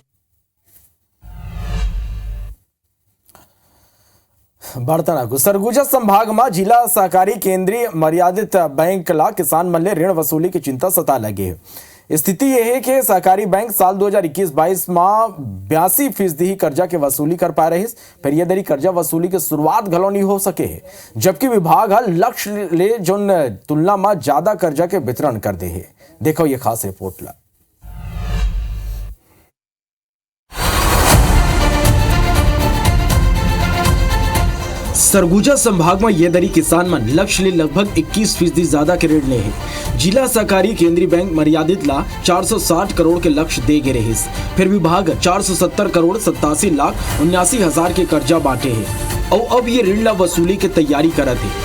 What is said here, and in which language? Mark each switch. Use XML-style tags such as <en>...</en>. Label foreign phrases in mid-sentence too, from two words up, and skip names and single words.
<hne>बर्तन सरगुजा संभाग में जिला सहकारी केंद्रीय मर्यादित बैंक ला किसान मन ले ऋण वसूली की चिंता सता लगे है। स्थिति यह है कि सहकारी बैंक साल 2021-22 में 82% ही कर्जा के वसूली कर पा रहे, फिर ये दरी कर्जा वसूली की शुरुआत घलो नहीं हो सके है, जबकि विभाग लक्ष्य ले जोन तुलना में ज्यादा कर्जा के वितरण कर दे है। देखो ये खास रिपोर्ट ला। सरगुजा संभाग में ये दरी किसान मन लक्ष्य ले लगभग 21% ज्यादा के ऋण ले है। जिला सहकारी केंद्रीय बैंक मर्यादित ला 460 करोड़ के लक्ष्य दे गे रहे, फिर विभाग 470 करोड़ 87,79,000 के कर्जा बांटे है और अब ये ऋण ला वसूली के तैयारी करत है।</hne>